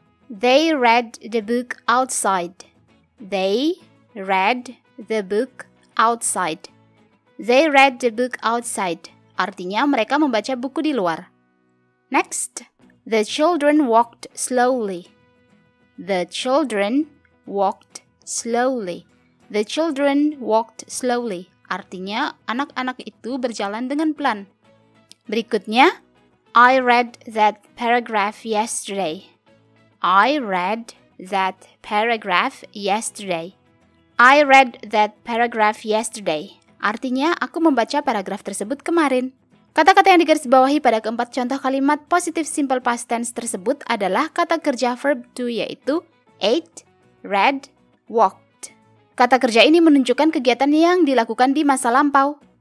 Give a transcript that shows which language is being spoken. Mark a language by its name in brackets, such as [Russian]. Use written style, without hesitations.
[English] They read the book outside. They read the book outside. They read the book outside. [Indonesian] Artinya mereka membaca buku di luar. [English] Next, the children walked slowly. The children walked slowly. The children walked slowly. [Indonesian] Artinya anak-anak itu berjalan dengan pelan. Berikutnya, [English] I read that paragraph yesterday. I read that paragraph yesterday. I read that paragraph yesterday. [Indonesian] Artinya aku membaca paragraf tersebut kemarin. Kata-kata yang digarisbawahi pada keempat contoh kalimat positif simple past tense tersebut adalah kata kerja verb to, yaitu ate, read, walked. Kata kerja ini menunjukkan kegiatan yang dilakukan di masa lampau.